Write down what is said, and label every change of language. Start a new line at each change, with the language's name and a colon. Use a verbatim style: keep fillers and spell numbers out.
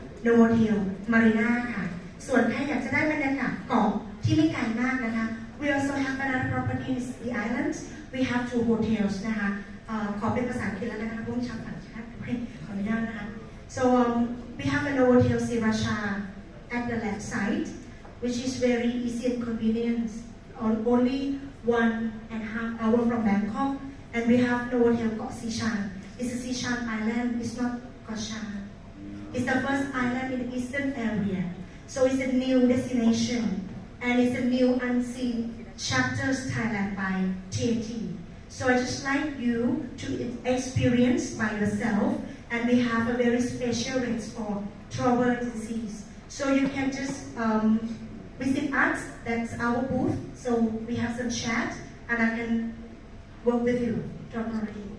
Thai: โนเวอร์เทเรตมารีนาค่ะส่วนใครอยากจะได้บรรยากาศเกาะที่ไม่ไกลมากนะคะ
English: We also have another property in the island We have two hotels
Thai: นะคะเอ่อขอเป็นภาษาอังกฤษแล้วนะคะร่วมชาวต่างชาติด้วยขออนุญาตนะคะ
English: So um, we have a Novotel Hotel Sirasha at the left side which is very easy and convenient only one and a half hour from Bangkok and we have Novotel Koh Sichang. It's a Sichang island, it's not Koh Chang. It's the first island in the eastern area. So it's a new destination and it's a new unseen chapters Thailand by ที เอ็น ที. So I just like you to experience by yourself and we have a very special rates for travel agencies. So you can just um,visit us, that's our booth, so we have some chat and I can work with you, don't worry.